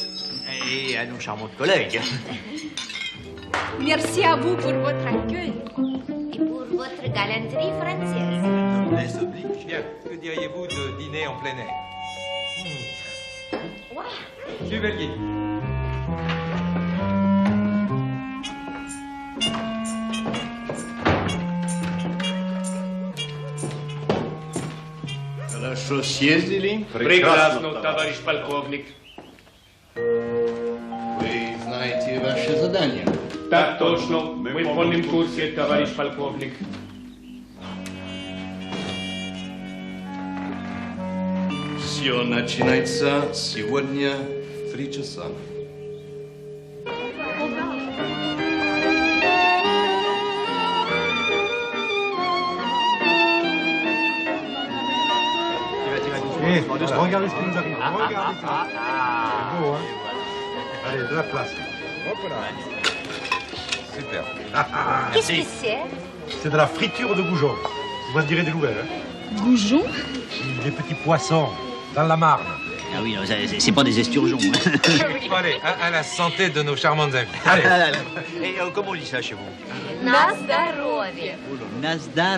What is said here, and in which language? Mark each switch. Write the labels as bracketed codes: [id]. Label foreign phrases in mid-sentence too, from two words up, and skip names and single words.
[fr] Et à nos charmantes collègues. Merci à vous pour votre accueil. Et pour votre galanterie française. Bien, que diriez-vous de dîner en plein air? Suivez le guide. [ru] Хорошо съездили? Прекрасно, товарищ полковник. Вы знаете ваше задание? Так точно, мы в полном курсе, товарищ полковник. Все начинается сегодня в 3 часа. [fr] Regardez ce qui nous arrive. Regardez ça. C'est beau, hein? Allez, de la place. Hop là. Super. Qu'est-ce que c'est? C'est de la friture de goujon. Vous m'en direz des nouvelles, hein? Goujon? Des petits poissons dans la Marne. Ah oui, c'est pas des esturgeons. Hein. Bon, allez, à la santé de nos charmantes amies. Allez. Allez. Et comment on dit ça chez vous? [ru] На здоровье. Nazdar.